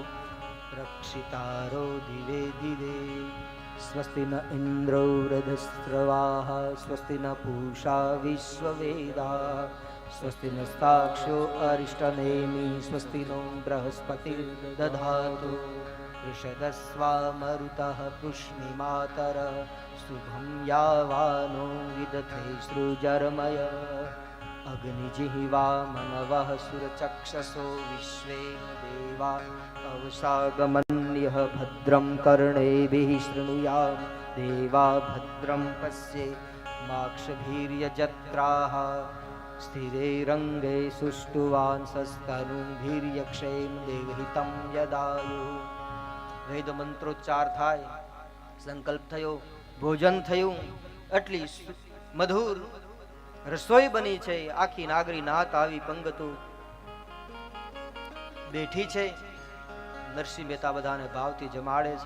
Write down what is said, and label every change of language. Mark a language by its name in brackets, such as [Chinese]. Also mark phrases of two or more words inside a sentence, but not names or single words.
[Sanskrit] રક્ષિતારો દિવે દિવે સ્વસ્તિ ન ઇન્દ્રો વૃધસ્રવાહ સ્વસ્તિ ન પૂષા વિશ્વવેદા સ્વસ્તિ નસ્તાક્ષો અરિષ્ટનેમિ સ્વસ્તિ નો બૃહસ્પતિ દધાતુ ऋषदस्वामरुतः पुष्णिमातर शुभं यावानो विदथे सृजर्मय अग्निजिह्वा मनवः सुरचक्षसो विश्वे देवा अवसागमन्यः भद्रं कर्णेभिः शृणुयाम देवा भद्रं पश्ये माक्षभीर्यजत्राः स्थिरे रंगे सुष्टुवांसस्तनुभिर्यक्षेम देवहितं यदायु. [Gujarati] વેદ મંત્રોચ્ચાર થાય, સંકલ્પ થયો, ભોજન થયું, એટલી મધુર રસોઈ બની છે. આખી નાગરી નાત આવી પંગતો બેઠી છે. નરસિંહ મહેતા બધાને ભાવથી જમાડે છે.